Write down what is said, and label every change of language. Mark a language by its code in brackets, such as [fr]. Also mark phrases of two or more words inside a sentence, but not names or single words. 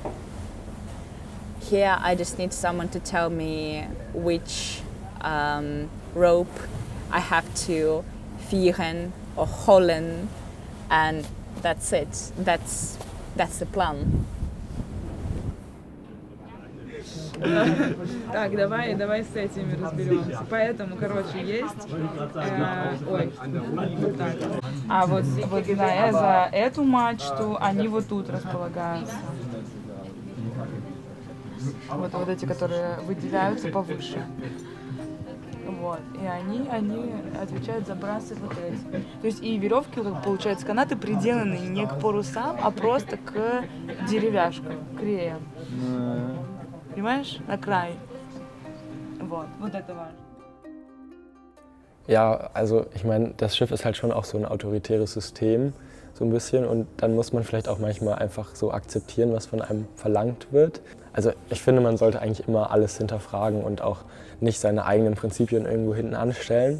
[en] Here I just need someone to tell me which rope I have to vieren or holen, and that's it. That's the plan. [ru] Так, давай с этими разберемся. Поэтому, короче, есть... ой, вот так. А вот за эту мачту они вот тут располагаются. Вот эти, которые выделяются повыше. Вот. И они отвечают за брасы вот эти. То есть и веревки, как получается, канаты приделаны не к парусам, а просто к деревяшкам, к реям. Понимаешь? На край. Вот это важно. [de] Ja, also ich meine, das Schiff ist halt schon auch so ein autoritäres System, so ein bisschen. Und dann muss man vielleicht auch manchmal einfach so akzeptieren, was von einem verlangt wird. Also ich finde, man sollte eigentlich immer alles hinterfragen und auch nicht seine eigenen Prinzipien irgendwo hinten anstellen.